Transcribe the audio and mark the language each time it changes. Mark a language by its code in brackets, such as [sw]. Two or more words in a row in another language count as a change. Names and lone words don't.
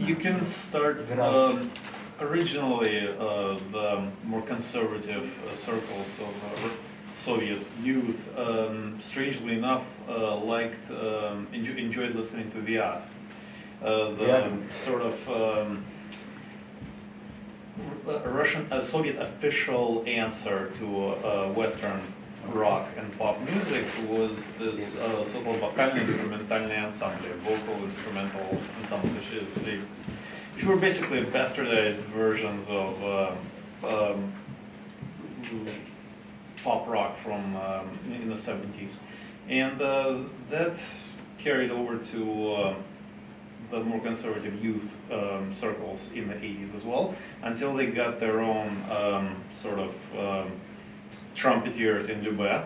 [en] you can start originally the more conservative circles of Soviet youth, strangely enough, enjoyed listening to Viat. Sort of a Soviet official answer to Western rock and pop music was this so-called [ru] вокально-инструментальные ансамбли, [en] vocal instrumental ensembles, which were basically bastardized versions of pop rock from in the 70s, and that carried over to the more conservative youth circles in the 80s as well, until they got their own sort of trumpeteers in Lyubę.